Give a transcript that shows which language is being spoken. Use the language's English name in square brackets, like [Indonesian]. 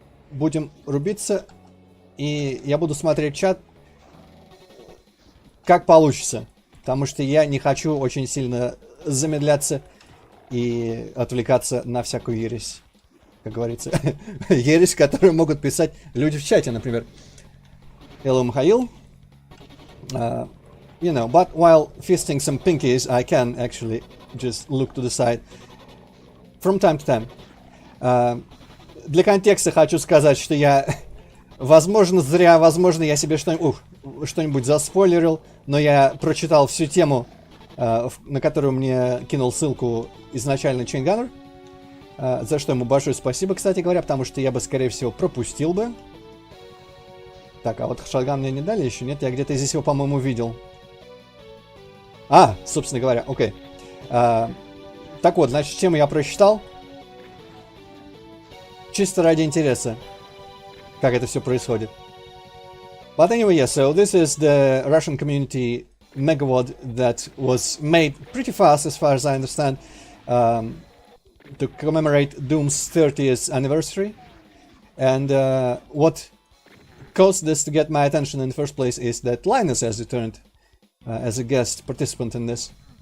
[Russian] Будем рубиться, и я буду смотреть чат, как получится, потому что я не хочу очень сильно замедляться и отвлекаться на всякую ересь, как говорится. Ересь, которую могут писать люди в чате, например. [English] Hello, Mikhail. You know, but while fisting some pinkies, I can actually just look to the side from time to time. [Russian] Для контекста хочу сказать, что я, возможно, зря, возможно, я себе что-нибудь заспойлерил, но я прочитал всю тему, на которую мне кинул ссылку изначально Chain Gunner, за что ему большое спасибо, кстати говоря, потому что я бы, скорее всего, пропустил бы. Так, а вот шотган мне не дали еще? Нет, я где-то здесь его, по-моему, видел. Собственно говоря, окей. Так вот, значит, тему я прочитал. Чисто ради интереса, как это все происходит. [English] But anyway, yeah, so this is the Russian community megawad that was made pretty fast, as far as I understand, to commemorate Doom's 30th anniversary. And what caused this to get my attention in the first place is that Linus has returned as a guest participant in this.